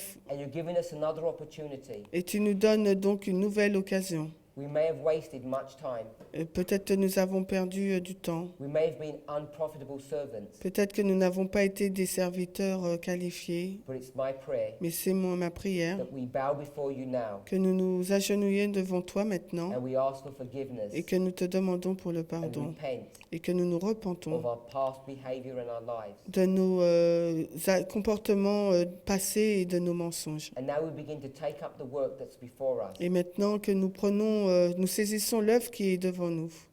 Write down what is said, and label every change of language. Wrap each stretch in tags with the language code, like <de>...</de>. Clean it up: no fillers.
<en>and you're giving us another opportunity.</en> <fr>et tu nous donnes donc une nouvelle occasion.</fr> <en>We may have wasted much time.</en> <fr>Peut-être que nous avons perdu du temps.</fr> <en>We may have been unprofitable servants.</en> <fr>Peut-être que nous n'avons pas été des serviteurs qualifiés.</fr> <en>But it's my prayer</en> <fr>Mais c'est ma prière</fr> <en>that we bow before you now</en> <fr>que nous nous agenouillions devant toi maintenant</fr> <en>and we ask for forgiveness</en> <fr>et que nous te demandons pour le</fr> <en>and</en> <fr>pardon</fr> <en>repent</en> <fr>et que nous nous repentons</fr> <en>of our past behavior in our lives.</en> <fr>de nos comportements passés et de nos mensonges.</fr> <en>And now we begin to take up the work that's before us,</en> <fr>Et maintenant que nous saisissons l'œuvre qui est devant nous,</fr>